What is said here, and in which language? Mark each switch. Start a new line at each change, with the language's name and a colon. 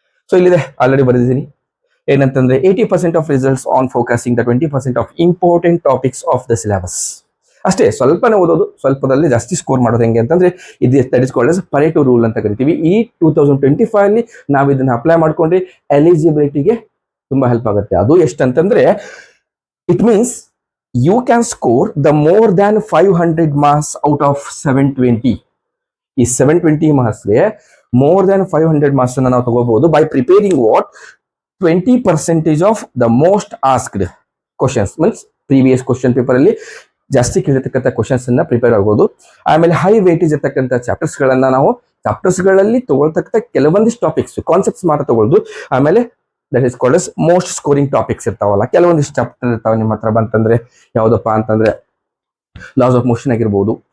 English: So
Kannada: ಇಲ್ಲಿದೆ already ಬರೆದಿದ್ದೀನಿ. ಏನಂತಂದ್ರೆ
English: 80% of results on focusing the 20% of important topics of the syllabus.
Kannada: ಅಷ್ಟೇ, ಸ್ವಲ್ಪನೇ ಓದೋದು, ಸ್ವಲ್ಪದಲ್ಲಿ ಜಾಸ್ತಿ ಸ್ಕೋರ್ ಮಾಡೋದು. ಹೆಂಗೆ ಅಂತಂದ್ರೆ ಇದು that is called as ಪರೇಟೋ rule ಅಂತ ಕರಿತೀವಿ. ಈ 2025 ಅಲ್ಲಿ ನಾವು ಇದನ್ನ ಅಪ್ಲೈ ಮಾಡ್ಕೊಂಡ್ರೆ ಎಲಿಜಿಬಿಲಿಟಿಗೆ ತುಂಬಾ ಹೆಲ್ಪ್ ಆಗುತ್ತೆ. ಅದು ಎಷ್ಟಂತಂದ್ರೆ
English: It means you can score the more than 500 marks out of 720.
Kannada: ಈ 720 ಮಾರ್ಕ್ಸ್ಗೆ
English: more than 500
Kannada: ಮಾರ್ಕ್ಸ್ ಅನ್ನ ನಾವು ತಗೋಬಹುದು
English: by preparing what 20% of the most asked questions.
Kannada: Means previous question paper ಅಲ್ಲಿ ಜಾಸ್ತಿ ಕೇಳಿರ್ತಕ್ಕಂಥ ಕ್ವಶನ್ಸ್ ಅನ್ನ ಪ್ರಿಪೇರ್ ಆಗಬಹುದು. ಆಮೇಲೆ ಹೈ ವೇಟೇಜ್ ಇರ್ತಕ್ಕಂಥ ಚಾಪ್ಟರ್ಸ್ ಗಳನ್ನ ನಾವು ಚಾಪ್ಟರ್ಸ್ ಗಳಲ್ಲಿ ತಗೊಳ್ತಕ್ಕಂಥ ಕೆಲವೊಂದಿಷ್ಟು ಟಾಪಿಕ್ಸ್ ಕಾನ್ಸೆಪ್ಟ್ಸ್ ಮಾತ್ರ ತಗೊಳ್ಳೋದು. ಆಮೇಲೆ that is called as most scoring topics ಇರ್ತಾವಲ್ಲ, ಕೆಲವೊಂದಿಷ್ಟು ಚಾಪ್ಟರ್ ಇರ್ತಾವೆ ನಿಮ್ಮ ಹತ್ರ ಬಂತಂದ್ರೆ. ಯಾವುದಪ್ಪ ಅಂತಂದ್ರೆ ಲಾಸ್ ಆಫ್ ಮೋಷನ್ ಆಗಿರ್ಬೋದು,